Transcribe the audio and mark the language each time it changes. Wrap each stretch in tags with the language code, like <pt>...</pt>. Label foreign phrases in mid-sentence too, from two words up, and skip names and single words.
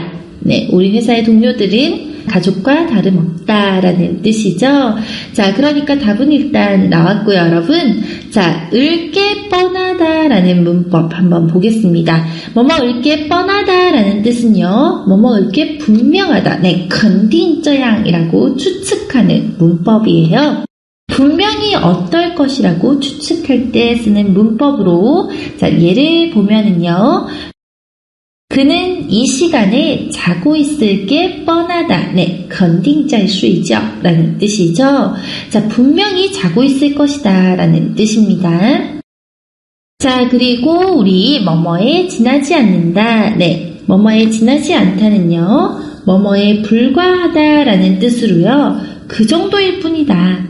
<ko>네, 우리 회사의 동료들은 가족과 다름없다라는 뜻이죠. 자, 그러니까 답은 일단 나왔고요, 여러분. 자, 을게 뻔하다라는 문법 한번 보겠습니다. 뭐뭐 을게 뻔하다라는 뜻은요, 뭐뭐 을게 분명하다. 네,</ko> <zh>肯定这样</zh> <ko>이라고 추측하는 문법이에요. 분명히 어떨 것이라고 추측할 때 쓰는 문법으로, 자, 예를 보면은요, 그는 이 시간에 자고 있을 게 뻔하다. 네,</ko> <zh>肯定在睡觉</zh> <ko>라는 뜻이죠. 자, 분명히 자고 있을 것이다 라는 뜻입니다. 자, 그리고 우리 뭐뭐에 지나지 않는다. 네, 뭐뭐에 지나지 않다는요, 뭐뭐에 불과하다 라는 뜻으로요, 그 정도일 뿐이다.</ko>